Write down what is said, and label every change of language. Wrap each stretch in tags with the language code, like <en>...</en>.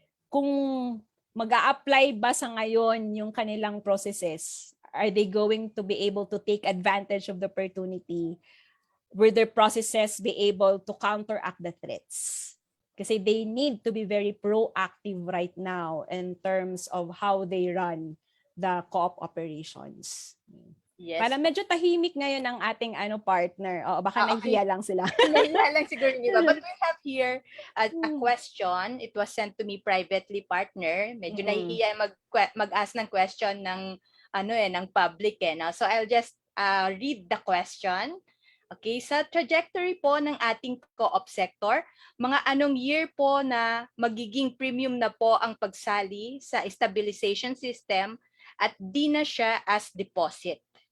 <tl>Kung mag-a-apply ba sa ngayon yung kanilang processes,</tl> <en>are they going to be able to take advantage of the opportunity? Will their processes be able to counteract the threats? Kasi they need to be very proactive right now in terms of how they run the co-op operations. Yes.</en> <tl>Para medyo tahimik ngayon ang ating partner. O baka nahihiya lang sila. Nahihiya lang siguro nila.</tl> <en>But we have here a question. It was sent to me privately, partner.</en> <tl>Medyo nahihiya mag-ask ng question ng ng public eh.</tl> <en>No? So I'll just read the question.</en> <tl>Okay, sa trajectory po ng ating co-op sector, mga anong year po na magiging premium na po ang pagsali sa stabilization system at di na siya as deposit?</tl>